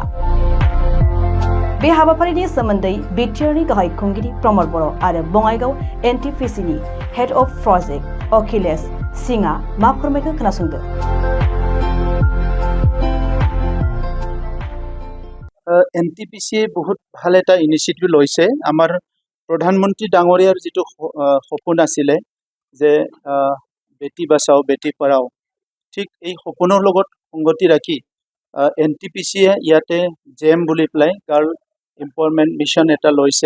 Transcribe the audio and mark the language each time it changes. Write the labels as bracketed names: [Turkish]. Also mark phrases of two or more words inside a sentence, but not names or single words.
[Bodo] बे हाबाफारिनि सोमोन्दै बिटिआरनि गाहाय खुंगिरि प्रमद बर' आरो बङाइगाव एनटिपिसिनि हेड अफ प्रजेक्ट अखिलेश सिंहआ मा फोरमायखो खोनासंदो। [Assamese] এনটিপিচিয়ে বহুত ভাল এটা ইনিচিয়েটিভ লৈছে। আমাৰ প্ৰধানমন্ত্ৰী ডাঙৰীয়াৰ যিটো সপোন আছিলে যে [Hindi] बेटी बचाओ बेटी पढ़ाओ, [Assamese] ঠিক এই সপোনৰ লগত সংগতি ৰাখি এনটিপিচিয়ে ইয়াতে জেম বুলি পেলাই [English] girl empowerment mission [Assamese] এটা লৈছে।